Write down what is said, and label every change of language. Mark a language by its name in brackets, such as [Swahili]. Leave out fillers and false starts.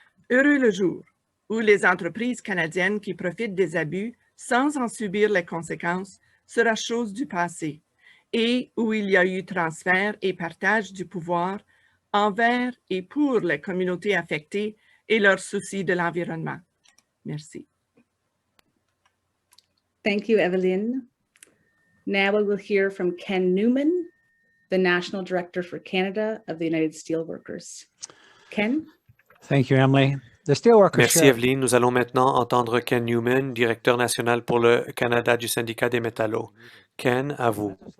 [French] Heureux le jour où les entreprises canadiennes qui profitent des abus sans en subir les conséquences sera chose du passé, et où il y a eu transfert et partage du pouvoir envers et pour les communautés affectées et leurs soucis de l'environnement. Merci. [English] Thank you, Evelyn. Now we will hear from Ken Newman, the National Director for Canada of the United Steelworkers. Ken? Thank you, Emily. The Steelworkers [French] Merci, Evelyne. Nous allons maintenant entendre Ken Newman, directeur national pour le Canada du syndicat des métallos. Ken, à vous.